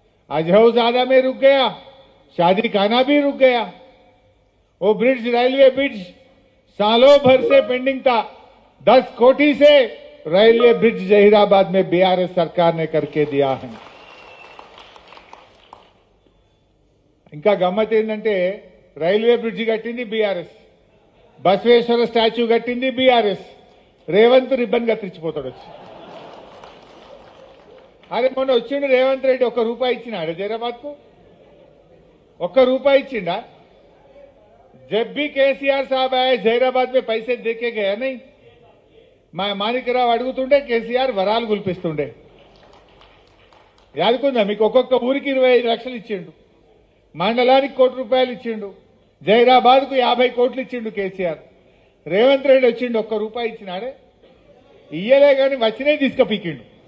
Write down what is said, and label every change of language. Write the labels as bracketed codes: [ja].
[hi] हज हाउस आधा में रुक गया, शादी खाना भी रुक गया. वो ब्रिज, रेलवे ब्रिज सालों भर से पेंडिंग था. 10 कोटी से रेलवे ब्रिज जहीराबाद में बीआरएस सरकार ने करके दिया है. [te] ఇంకా గమ్మత్ ఏంటంటే రైల్వే బ్రిడ్జి కట్టింది బీఆర్ఎస్, బసవేశ్వర స్టాచ్యూ కట్టింది బీఆర్ఎస్, రేవంత్ రిబ్బన్ కత్తిరించిపోతాడు వచ్చి. అరే మొన్న వచ్చిండు రేవంత్ రెడ్డి, ₹1 ఇచ్చినాడు జైరాబాద్ కు? ₹1 ఇచ్చిండా? [hi] जब भी केसीआर साहब आए जहीराबाद में पैसे देके गया नहीं. [te] మాణిక్యరావు అడుగుతుండే కేసీఆర్ వరాలు గుల్పిస్తుండే. యాదుకుందా మీకు? ఒక్కొక్క ఊరికి 25 లక్షలు ఇచ్చిండు, మండలానికి ₹1 ఇచ్చిండు, జహీరాబాద్ కు 50 కోట్లు ఇచ్చిండు కేసీఆర్. రేవంత్ రెడ్డి వచ్చిండు, ₹1 ఇచ్చినాడే? ఇయ్యలే గాని వచ్చినే తీసుకపోయిండు.